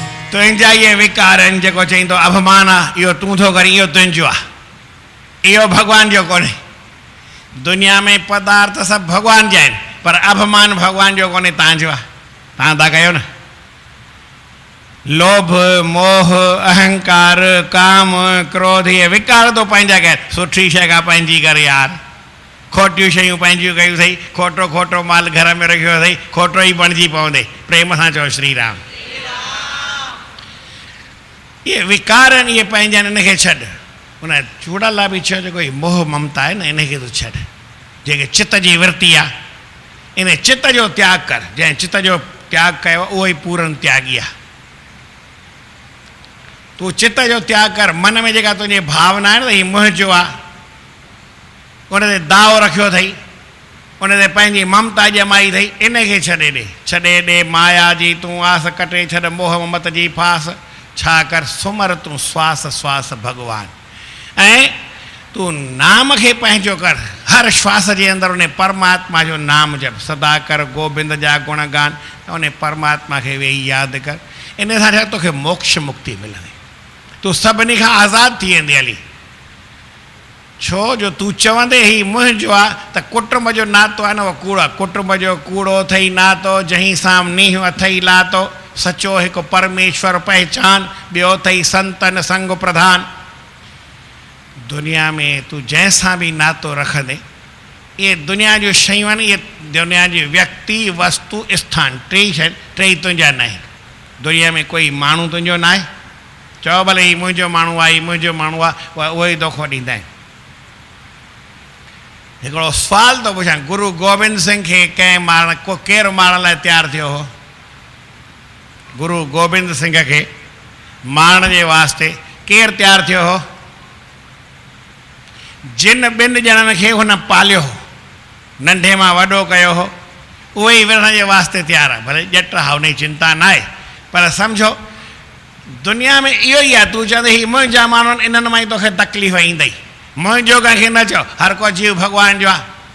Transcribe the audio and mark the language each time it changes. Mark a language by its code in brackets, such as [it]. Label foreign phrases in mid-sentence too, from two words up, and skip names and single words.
[sd] तुंहिंजा इहे विकार आहिनि जेको चई थो अभिमान आहे इहो तूं थो करी इहो तुंहिंजो आहे इहो भॻवान जो कोन्हे दुनिया में पदार्थ सभु भॻवान जा आहिनि पर अभिमान भॻवान जो कोन्हे तव्हांजो आहे तव्हां था कयो न लोभ मोह अहंकार काम क्रोध इहे विकार थो पंहिंजा कया सुठी शइ खां पंहिंजी करे यार खोटियूं शयूं पंहिंजियूं कयूं अथई खोटो खोटो माल घर में रखियो अथई खोटो ई बणिजी पवंदे प्रेम सां चओ श्री राम इहे विकार आहिनि इहे पंहिंजा आहिनि इनखे छॾ उन चूड़ाल बि चयो जेको हीउ मोह ममता आहे न इनखे तूं छॾ जेके चित जी वृत्ति आहे इन चित जो त्याग कर जंहिं चित जो त्याग कयो उहो ई पूरन त्यागी आहे तूं चित जो त्याग कर मन में जेका तुंहिंजी भावना आहे न त हीउ मुंहिंजो आहे उन ते दाव रखियो अथई उन ते पंहिंजी ममता ॼमाई अथई इनखे छॾे ॾे माया जी तूं आस कटे छॾ मोह ममत जी फास छा कर सुमर तूं श्वास श्वास भॻवान ऐं तूं नाम खे पंहिंजो कर हर श्वास जे अंदरि उन परमात्मा जो नाम जप सदा कर गोबिंद जा गुण गान उन परमात्मा खे वेही यादि कर इन सां छा तोखे मोक्ष मुक्ति मिलंदी तूं सभिनी खां आज़ादु थी वेंदी हली छो जो तूं चवंदे ही मुंहिंजो आहे त कुटुंब जो नातो आहे न उहो कूड़ो आहे कुटुंब जो कूड़ो अथई नातो जंहिं सां नींहुं अथई लातो सचो हिकु परमेश्वर पहचान ॿियो अथई संतन संग प्रधान दुनिया में तूं जंहिंसां बि नातो रखंदे इहे दुनिया जूं शयूं आहिनि इहे दुनिया जी व्यक्ति वस्तु स्थान टेई तुंहिंजा न आहिनि दुनिया में कोई माण्हू तुंहिंजो न आहे चओ भले हीउ मुंहिंजो माण्हू आहे हीउ मुंहिंजो माण्हू आहे उहो ई दोखो ॾींदा आहिनि हिकिड़ो सुवाल थो पुछां गुरु गोबिंद सिंह खे कंहिं मारण केरु मारण लाइ तयारु थियो हो गुरु गोबिंद सिंह खे मारण जे वास्ते केरु तयारु थियो हो जिन ॿिनि ॼणनि खे हुन पालियो हो नंढे मां वॾो कयो हो उहो ई विढ़ण जे वास्ते तयारु आहे भले ॼट आहे हुन जी चिंता न आहे पर सम्झो दुनिया में इहो ई आहे तूं चवंदे हीउ मुंहिंजा माण्हू आहिनि इन्हनि मां ई तोखे तकलीफ़ ईंदई मुंहिंजो कंहिंखे न चओ हर को जीव भॻवान जो आहे